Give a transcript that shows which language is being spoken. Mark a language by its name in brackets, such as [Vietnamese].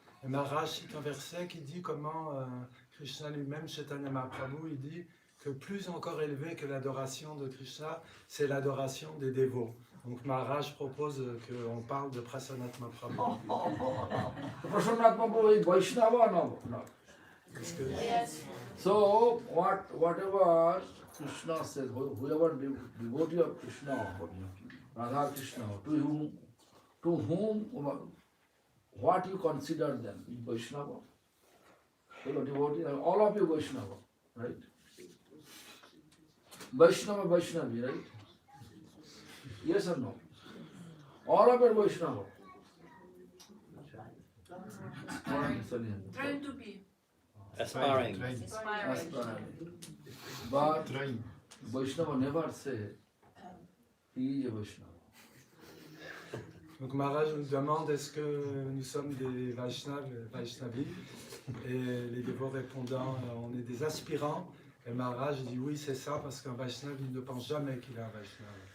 [French] Et Maharaj cite un verset qui dit comment Krishna lui-même, Chaitanya Mahaprabhu, il dit que plus encore élevé que l'adoration de Krishna, c'est l'adoration des dévots. Donc Maharaj propose qu'on parle de Prasanatma Prabhu. [English] Prasannatma Prabhu is Vaishnava? No. Yes. So, whatever Krishna says, whoever devotee of Krishna, Radha Krishna, to whom, what you consider them? Vaishnava? Devotee, all of you Vaishnava, right? Vaishnava, Vaishnavi, right? Yes or no? All of you Vaishnava. Trying to be. Aspiring. Inspiring. But Vaishnava never say he is a Vaishnava. [French] Donc Maharaj nous demande est-ce que nous sommes des Vaishnavis et les dévots répondant on est des aspirants. Et Maharaj dit oui c'est ça parce qu'un Vaishnav il ne pense jamais qu'il est un Vaishnava.